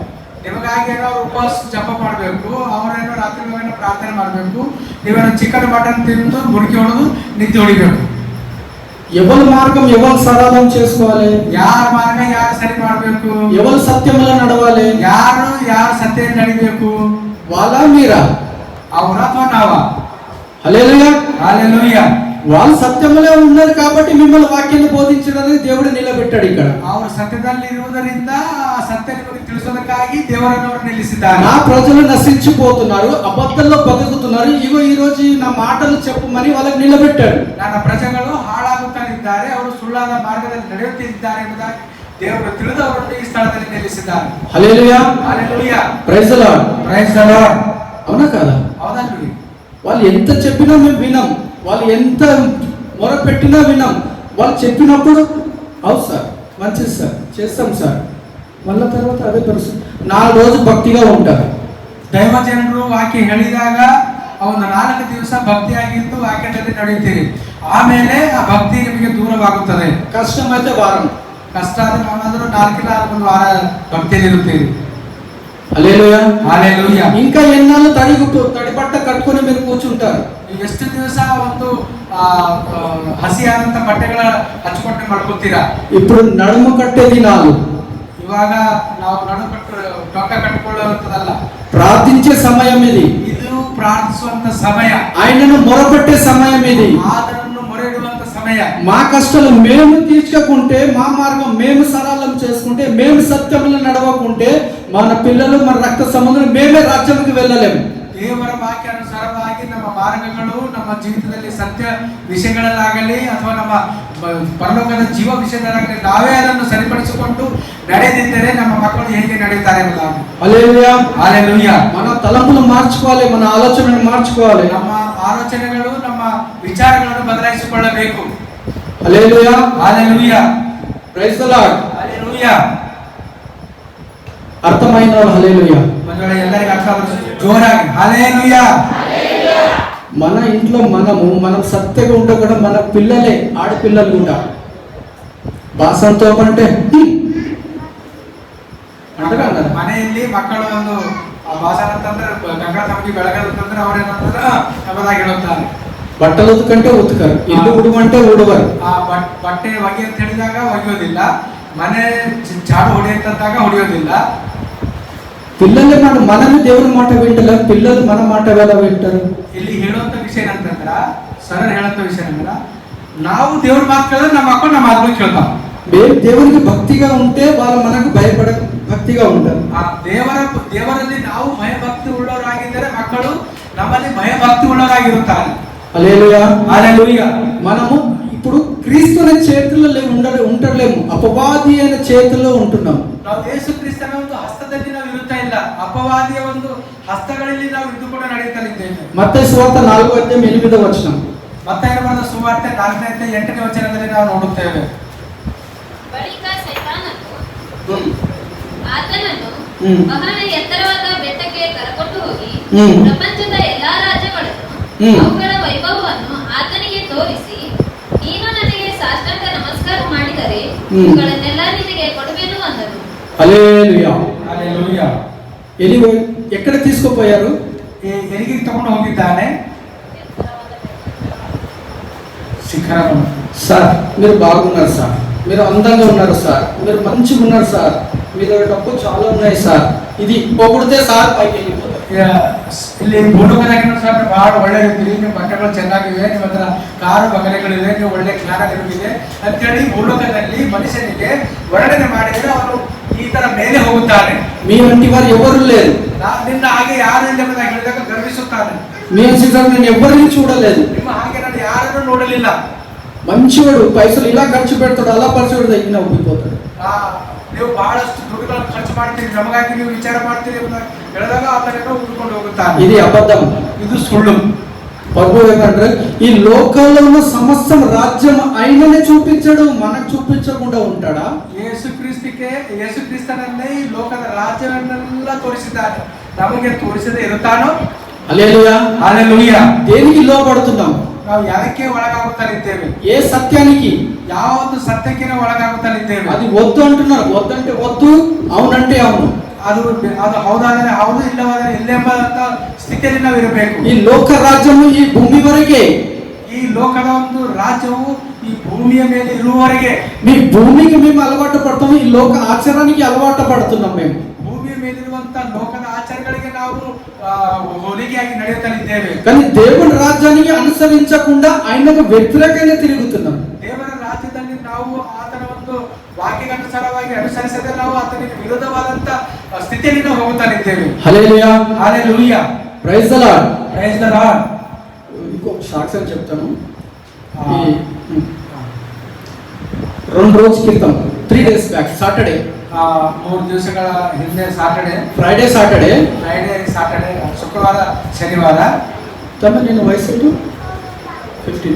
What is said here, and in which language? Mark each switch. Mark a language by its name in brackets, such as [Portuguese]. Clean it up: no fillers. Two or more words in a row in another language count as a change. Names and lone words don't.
[Kannada] ನಿಮಗಾಗಿ ಏನೋ ಉಪವಾಸ ಜಪ ಮಾಡಬೇಕು, ಅವರೇನೋ ರಾತ್ರಿ ಏನೋ ಪ್ರಾರ್ಥನೆ ಮಾಡಬೇಕು, ನೀವೇನೋ ಚಿಕನ್ ಮಟನ್ ತಿಂದು ಮುಡುಕಿ ಹೊಡೆದು ನಿದ್ದೆ ಹೊಡಿಬೇಕು. [Telugu] ఎవరి మార్గం ఎవరు సరళం చేసుకోవాలి, [Kannada] ಯಾರ ಮಾರ್ಗ ಯಾರು ಸರಿ ಮಾಡಬೇಕು, [Telugu] ఎవరు సత్యంలో నడవాలి, [Kannada] ಯಾರು ಸತ್ಯ ನಡಿಬೇಕು, [Telugu] వాళ్ళ మీరా [Kannada] ಅವರ ಅಥವಾ ನಾವ. [Telugu] హల్లెలూయా. హల్లెలూయా. వాళ్ళు సత్యములే ఉన్నారు కాబట్టి మిమ్మల్ని వాక్యాన్ని బోధించడానికి దేవుడు నిలబెట్టాడు ఇక్కడ. [Kannada] ಅವರು ಸತ್ಯದಲ್ಲಿ ಇರುವುದರಿಂದ ಆ ಸತ್ಯ ನಿಮಗೆ ತಿಳಿಸೋದಕ್ಕಾಗಿ ದೇವರನ್ನು ನಿಲ್ಲಿಸಿದ್ದಾರೆ. [Telugu] నా ప్రజలు నశించిపోతున్నారు, అబద్ధంలో బతుకుతున్నారు, ఇగో ఈ రోజు నా మాటలు చెప్పమని వాళ్ళకి నిలబెట్టాడు. [Kannada] ನನ್ನ ಪ್ರಜೆಗಳು ಹಾಳಾಗುತ್ತಿದ್ದಾರೆ, ಅವರು ಸುಳ್ಳಾದ ಮಾರ್ಗದಲ್ಲಿ ನಡೆಯುತ್ತಿದ್ದಾರೆ ಎಂಬುದಾಗಿ ದೇವರು ತಿಳಿದು ಅವರನ್ನು ಈ ಸ್ಥಳದಲ್ಲಿ ನಿಲ್ಲಿಸಿದ್ದಾರೆ. [Telugu] హల్లెలూయా, హల్లెలూయా, [English] Praise the Lord. Praise the Lord. [Telugu] అవునా కాదా? అవునండి. వాళ్ళు ఎంత చెప్పినా మేము వినం, వాళ్ళు ఎంత మొర పెట్టినా వినం. వాళ్ళు చెప్పినప్పుడు అవును సార్, మంచిది సార్, చేస్తాం సార్, మళ్ళా తర్వాత అదే పరిస్థితి. 4 రోజులు భక్తిగా ఉంటారు. [Kannada] ದೈವ ಜನರು ವಾಕ್ಯ ಹೇಳಿದಾಗ ಒಂದು 4 ದಿವಸ ಭಕ್ತಿಯಾಗಿದ್ದು ವಾಕ್ಯದಲ್ಲಿ ನಡೆಯುತ್ತೀರಿ, ಆಮೇಲೆ ಆ ಭಕ್ತಿ ನಿಮಗೆ ದೂರವಾಗುತ್ತದೆ. [Telugu] కష్టమైతే వారం, [Kannada] ಕಷ್ಟ ಆದ್ರೆ 4 ಇಲ್ಲ ಒಂದು ವಾರ ಭಕ್ತಿಯಲ್ಲಿ ಇರುತ್ತೀರಿ. [Telugu] హల్లెలూయా, హల్లెలూయా. ఇంకా ఎన్నాళ్ళు తడిబట్ట కట్టుకొని మీరు కూర్చుంటారు? [Kannada] ಎಷ್ಟು ದಿವಸ ಒಂದು ಹಸಿಯಾದಂತ ಬಟ್ಟೆಗಳ ಹಚ್ಚಿಕೊಂಡು ಮಡ್ಕೊತೀರಾ? [Telugu] ఇప్పుడు నడుము కట్టే దినాలు. [Kannada] ಇವಾಗ ನಾವು ಟೊಂಕ ಕಟ್ಟಿಕೊಳ್ಳುವಂತದಲ್ಲ, [Telugu] ప్రార్థించే సమయం ఇది. [Kannada] ಇದು ಪ್ರಾರ್ಥಿಸುವಂತ ಸಮಯ, [Telugu] ఆయనను మొరపెట్టే సమయం ఇది. [Kannada] ಆತನನ್ನು ಮೊರೆ ಇಡುವಂತ ಸಮಯ. [Telugu] మా కష్టాలు మేము తీర్చుకుంటే, మా మార్గం మేము సరళం చేసుకుంటే, మేము సత్యములు నడవకుంటే మన పిల్లలు మన రక్త సంబంధులు మేమే రాజ్యానికి వెళ్ళలేము. [Kannada] ದೇವರ ವಾಕ್ಯಾನುಸಾರವಾಗಿ ನಮ್ಮ ಮಾರ್ಗಗಳು ನಮ್ಮ ಜೀವಿತದಲ್ಲಿ ಸತ್ಯ ವಿಷಯಗಳಲ್ಲಾಗಲಿ ಅಥವಾ ನಮ್ಮ ಪರಲೋಕದ ಜೀವ ವಿಷಯದಲ್ಲಾಗಲಿ ನಾವೇ ಅದನ್ನು ಸರಿಪಡಿಸಿಕೊಂಡು ನಡೆದಿದ್ದರೆ ನಮ್ಮ ಮಕ್ಕಳು ಹೇಗೆ ನಡೆಯುತ್ತಾರೆ ಎಂಬುದಾಗಿ. [Telugu] హల్లెలూయా, హల్లెలూయా. మన తలంపులు మార్చుకోవాలి, మన ఆలోచనను మార్చుకోవాలి. [Kannada] ನಮ್ಮ ಆಲೋಚನೆಗಳು ನಮ್ಮ ವಿಚಾರಗಳನ್ನು ಬದಲಾಯಿಸಿಕೊಳ್ಳಬೇಕು. [Telugu] హల్లెలూయా, హల్లెలూయా, [English] Praise the Lord. [Telugu] హల్లెలూయా. అర్థమైన వాళ్ళు హల్లెలూయా. [Kannada] ಎಲ್ಲರಿಗೂ ಅರ್ಥ ಆಗುತ್ತೆ ಜೋರಾಗಿ హల్లెలూయా. [Telugu] మన ఇంట్లో మనం సత్యంగా ఉంటే కూడా మన పిల్లలే, ఆడపిల్లలు కూడా భాషంతో అంటే ಅಂತಾರ [Kannada] ಮನೆಯಲ್ಲಿ ಮಕ್ಕಳು ಒಂದು ಭಾಷಣ ಅಂತಂದ್ರೆ ಗಂಗಾ ತಮಗೆ ಬೆಳಗದಂತಂದ್ರೆ ಅವ್ರೇನಂತಂದ್ರೆ ನಮ್ಮದಾಗಿ ಹೇಳುತ್ತಾರೆ. [Telugu] బట్టలు ఉతుకంటే ఉతుకరు, ఇల్లు ఉడుమంటే ఉడవరు. [Kannada] ಆ ಬಟ್ಟೆ ಒಗೆ ಅಂತ ಹೇಳಿದಾಗ ಒಗೆಯೋದಿಲ್ಲ, ಮನೆ ಚಾಡು ಹೊಡೆಯಂತಾಗ ಹೊಡೆಯೋದಿಲ್ಲ. [Telugu] పిల్లలే మనమే దేవుని మాట వింటలేం, పిల్లలు మన మాట ఎలా వింటారు? [Kannada] ಇಲ್ಲಿ ಹೇಳುವಂತ ವಿಷಯ ಏನಂತಂದ್ರ, ಸರ್ ಹೇಳುವಂತ ವಿಷಯ ಏನಂದ್ರ, ನಾವು ದೇವ್ರ ಮಾತು ಕೇಳಿದ್ರೆ ನಮ್ಮ ಮಕ್ಕಳು ನಮ್ಮ ಮಾತು ಕೇಳ್ತಾವ. [Telugu] దేవునికి భక్తిగా ఉంటే వాళ్ళు మనకు భయపడ భక్తిగా ఉంటారు. [Kannada] ಆ ದೇವರಲ್ಲಿ ನಾವು ಭಯಭಕ್ತಿ ಉಳ್ಳವರಾಗಿದ್ದರೆ ಮಕ್ಕಳು ನಮ್ಮಲ್ಲಿ ಭಯಭಕ್ತಿ ಉಳ್ಳವರಾಗಿರುತ್ತಾರೆ. [Telugu] హల్లెలూయా, హల్లెలూయా. మనము ఇప్పుడు క్రీస్తు అనే చేతుల్లో ఉండలేము, అపవాది అనే చేతుల్లో ఉంటున్నాం. [Kannada] ನಾವು ಯೇಸು ಕ್ರಿಸ್ತನ ಒಂದು ಹಸ್ತದಲ್ಲಿ ನಾವು ಇರುತ್ತಾ ಇಲ್ಲ, ಅಪವಾದಿಯ ಒಂದು ಹಸ್ತಗಳಲ್ಲಿ ನಾವು ಇದ್ದುಕೊಂಡು ನಡೆಯುತ್ತಲಿದ್ದೇವೆ. [Telugu] మత్తయి సువార్త 4:8 [Kannada] ಮತ್ತಾಯನ ಬರೆದ ಸುವಾರ್ತೆ 4:8 ವಚನದಲ್ಲಿ ನಾವು ನೋಡುತ್ತೇವೆ. ಬಳಿಕ ಸೈತಾನನು ಆತನನ್ನು ಬಹಳ ಎತ್ತರವಾದ ಬೆಟ್ಟಕ್ಕೆ ಕರಕೊಂಡು ಹೋಗಿ ಪ್ರಪಂಚದ ಎಲ್ಲಾ ರಾಜ್ಯಗಳನ್ನು ಅವುಗಳ ವೈಭವವನ್ನು ಆತನಿಗೆ ತೋರಿಸಿ, ನೀನು ನನಗೆ ಸಾಷ್ಟಾಂಗ ನಮಸ್ಕಾರ ಮಾಡಿದರೆ ಇವುಗಳನ್ನೆಲ್ಲ ನಿನಗೆ ಕೊಡುವೆನು ಅಂದನು. [Telugu] హల్లెలూయా, హల్లెలూయా. ఎక్కడ తీసుకుపోయారు? [Kannada] ಎಲ್ಲಿಗೆ ತಗೊಂಡು ಹೋಗಿದ್ದಾನೆ? [Telugu] శిఖరం. సార్ మీరు బాగున్నారు సార్, మీరు అందంగా ఉన్నారు సార్, మీరు మంచిగా ఉన్నారు సార్, మీ దగ్గర డబ్బు చాలా ఉన్నాయి సార్, ఇది పొగిడితే సార్ పైకి వెళ్ళిపోతారు. [Kannada] ಇಲ್ಲಿ ಭೂಲೋಕದಾಗಿನ ಸರ್ ಬಹಳ ಒಳ್ಳೆ ಇದ್ದೀರಿ, ನಿಮ್ಮ ಬಟ್ಟೆಗಳು ಚೆನ್ನಾಗಿವೆ, ನಿಮ್ಮ ಹತ್ರ ಕಾರು ಬಗಲೆಗಳಿವೆ, ನೀವು ಒಳ್ಳೆ ಜ್ಞಾನವಿದೆ ಅಂತೇಳಿ ಭೂಲೋಕದಲ್ಲಿ ಮನುಷ್ಯನಿಗೆ ವರ್ಣನೆ ಮಾಡಿದರೆ ಅವನು ಈ ತರ ಮೇಲೆ ಹೋಗುತ್ತಾನೆ. [Telugu] మీ వంటి వారు ఎవరు లేరు, [Kannada] ನಿನ್ನ ಹಾಗೆ ಯಾರು ಇಲ್ಲ ಎಂಬುದಾಗಿ ಹೇಳಿದಾಗ ಗರ್ವಿಸುತ್ತಾನೆ. [Telugu] మీ సిద్ధం నేను ఎవరిని చూడలేదు, [Kannada] ನಿಮ್ಮ ಹಾಗೆ ನಾನು ಯಾರನ್ನು ನೋಡಲಿಲ್ಲ. [Telugu] మంచివాడు, పైసలు ఇలా ఖర్చు పెడతాడు, అలా ఖర్చు పెడతాడు, ఈయన ఒప్పిపోతాడు. [Kannada] ನೀವು ಬಹಳಷ್ಟು ದುಡ್ಡುಗಳನ್ನು ಖರ್ಚು ಮಾಡ್ತೀರಿ, ನಮಗಾಗಿ ನೀವು ವಿಚಾರ ಮಾಡ್ತೀರಿ ಎಂಬುದಾಗಿ ಹೇಳಿದಾಗ ಆತನೇನೋ ಉಳ್ಕೊಂಡು ಹೋಗುತ್ತಾನೆ. [Telugu] ఇది అబద్ధం, [Kannada] ಇದು ಸುಳ್ಳು. [Telugu] ప్రభు ఏమంటారు, ఈ లోకంలో ఉన్న సమస్తం రాజ్యం ఆయననే చూపించాడు, మనకు చూపించకుండా ఉంటాడా? [Kannada] ಯೇಸು ಕ್ರಿಸ್ತನನ್ನೇ ಈ ಲೋಕದ ರಾಜ್ಯವನ್ನೆಲ್ಲ ತೋರಿಸಿದ್ದಾನೆ, ನಮಗೆ ತೋರಿಸದೇ ಇರುತ್ತಾನೋ? [Telugu] హల్లెలూయా, హల్లెలూయా. దేనికి లోబడుతున్నాం? [Kannada] ನಾವು ಯಾಕೆ ಒಳಗಾಗುತ್ತಲಿದ್ದೇವೆ? [Telugu] ఏ సత్యానికి? [Kannada] ಯಾವ ಒಂದು ಸತ್ಯಕ್ಕೆ ನಾವು ಒಳಗಾಗುತ್ತಲಿದ್ದೇವೆ? [Telugu] అది వద్దు అంటున్నారు, వద్దంటే వద్దు, అవునంటే అవును. [Kannada] ಅದು ಹೌದಾದರೆ ಹೌದು, ಇಲ್ಲವಾದರೆ ಇಲ್ಲೆಂಬಂತ ಸ್ಥಿತಿಯಲ್ಲಿ ನಾವು ಇರಬೇಕು. [Telugu] ఈ లోక రాజ్యము ఈ భూమి వరకే, [Kannada] ಈ ಲೋಕದ ಒಂದು ರಾಜ್ಯವು ಈ ಭೂಮಿಯ ಮೇಲೆ ಇರುವವರೆಗೆ. [Telugu] మీ భూమికి మేము అలవాటు పడతాము, ఈ లోక ఆచారానికి అలవాటు పడుతున్నాం. మేము [Kannada] ಭೂಮಿಯ ಮೇಲಿರುವಂತ ಲೋಕದ ಆಚಾರಗಳಿಗೆ ನಾವು ಹೊಲಿಗೆಯಾಗಿ ನಡೆಯುತ್ತಲಿದ್ದೇವೆ. [Telugu] కానీ దేవుని రాజ్యానికి అనుసరించకుండా ఆయనకు వ్యతిరేకంగా తిరుగుతున్నాం. [Kannada] ದೇವರ ರಾಜ್ಯದಲ್ಲಿ ನಾವು ಆತನ ಒಂದು ವಾಕ್ಯಗನುಸಾರವಾಗಿ ಅನುಸರಿಸದೆ ನಾವು ಆತನಿಗೆ ವಿರೋಧವಾದಂತ ಸ್ಥಿತಿಯಲ್ಲಿ ನಾವು ಹೋಗುತ್ತಲಿದ್ದೇವೆ. [Telugu] హల్లెలూయా, హల్లెలూయా, [English] Praise the Lord. Praise the Lord. [Telugu] ఇంకో సాక్ష్యం చెప్తాను. ఈ 2 రోజుల క్రితం [English] 3 days back Saturday, [Kannada] 3 ದಿವಸಗಳ ಹಿಂದೆ [Telugu] ఫ్రైడే [Kannada] ಸಾಟರ್ಡೆ, ಶುಕ್ರವಾರ, ಶನಿವಾರ. [Telugu] నేను వయసు 15.